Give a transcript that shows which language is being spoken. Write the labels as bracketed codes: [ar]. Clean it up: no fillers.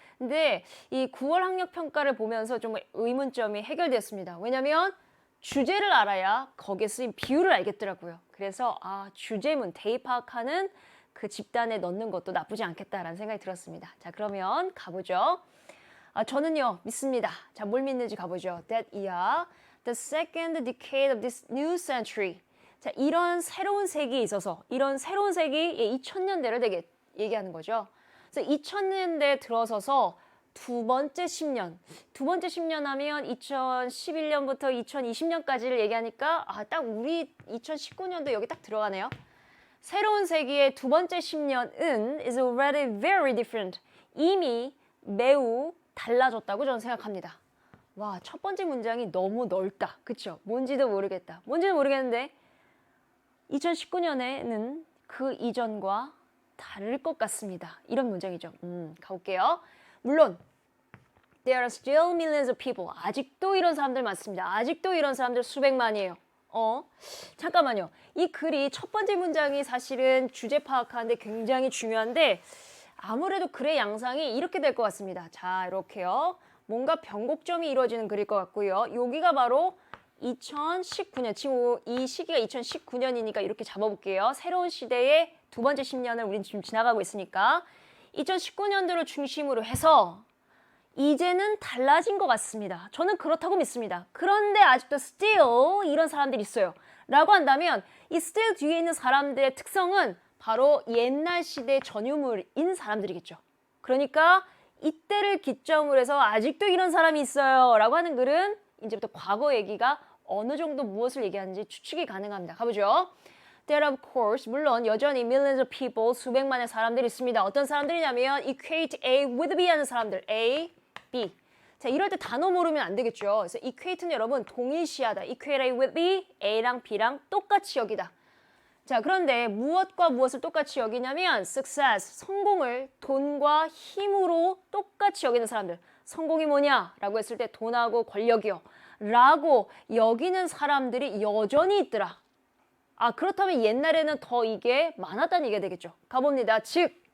[ko] 근데 이 9월 학력평가를 보면서 좀 의문점이 해결됐습니다. 왜냐면 주제를 알아야 거기에 쓰인 비유를 알겠더라고요. 그래서 주제문 대입학하는 그 집단에 넣는 것도 나쁘지 않겠다라는 생각이 들었습니다. 자, 그러면 가보죠. 저는요 믿습니다. 자, 뭘 믿는지 가보죠. [en] That year, the second decade of this new century. [ko] 자, 이런 새로운 세기에 있어서 이런 새로운 세기 2000년대를 되게 얘기하는 거죠. 그래서 2000년대에 들어서서 두 번째 10년 하면 2011년부터 2020년까지를 얘기하니까 딱 우리 2019년도 여기 딱 들어가네요. 새로운 세기의 두 번째 10년은 [en] is already very different. [ko] 이미 매우 달라졌다고 저는 생각합니다. 와, 첫 번째 문장이 너무 넓다. 그쵸? 뭔지도 모르겠다. 뭔지는 모르겠는데 2019년에는 그 이전과 다를 것 같습니다. 이런 문장이죠. 가볼게요. 물론 [en] there are still millions of people. [ko] 아직도 이런 사람들 많습니다. 아직도 이런 사람들 수백만이에요. 잠깐만요. 이 글이 첫 번째 문장이 사실은 주제 파악하는데 굉장히 중요한데 아무래도 글의 양상이 이렇게 될 것 같습니다. 자, 이렇게요. 뭔가 변곡점이 이루어지는 글일 것 같고요. 여기가 바로 2019년, 지금 이 시기가 2019년이니까 이렇게 잡아볼게요. 새로운 시대의 두 번째 10년을 우린 지금 지나가고 있으니까 2019년도를 중심으로 해서 이제는 달라진 것 같습니다. 저는 그렇다고 믿습니다. 그런데 아직도 still 이런 사람들이 있어요. 라고 한다면 이 still 뒤에 있는 사람들의 특성은 바로 옛날 시대 전유물인 사람들이겠죠. 그러니까 이때를 기점으로 해서 아직도 이런 사람이 있어요. 라고 하는 글은 이제부터 과거 얘기가 어느 정도 무엇을 얘기하는지 추측이 가능합니다. 가보죠. [en] There of course, [ko] 물론 여전히 [en] millions of people, [ko] 수백만의 사람들이 있습니다. 어떤 사람들이냐면 [en] equate A with B [ko] 하는 사람들. A, B. 자, 이럴 때 단어 모르면 안 되겠죠. 그래서 equate는 여러분 동일시하다. [en] equate A with B, [ko] A랑 B랑 똑같이 여기다. 자, 그런데 무엇과 무엇을 똑같이 여기냐면 success, 성공을 돈과 힘으로 똑같이 여기는 사람들. 성공이 뭐냐? 라고 했을 때 돈하고 권력이요. 라고 여기는 사람들이 여전히 있더라. 그렇다면 옛날에는 더 이게 많았다는 얘기가 되겠죠. 가봅니다. 즉,